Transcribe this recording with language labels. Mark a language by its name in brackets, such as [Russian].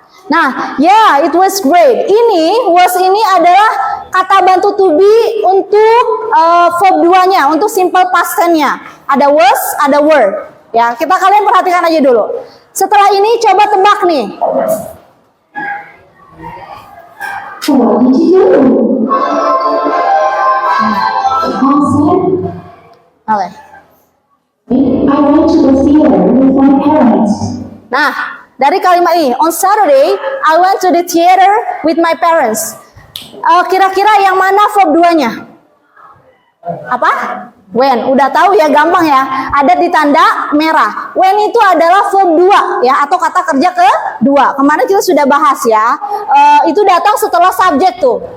[English] Nah, yeah, it was great. [Indonesian] Ini was ini adalah kata bantu to be untuk verb 2-nya, untuk simple past tense-nya. Ada was, ada were. Ya, kalian perhatikan aja dulu. Setelah ini coba tebak nih. [English] What did you do? On Saturday, I went to the theater with my parents. [Indonesian] Nah, dari kalimat ini, [English] on Saturday, I went to the theater with my parents. [Indonesian] Kira-kira yang mana verb 2-nya? Apa? When. Udah tahu ya, gampang ya. Ada di tanda merah. When itu adalah verb 2 ya, atau kata kerja kedua. Kemarin kita sudah bahas ya. Itu datang setelah subjek tuh.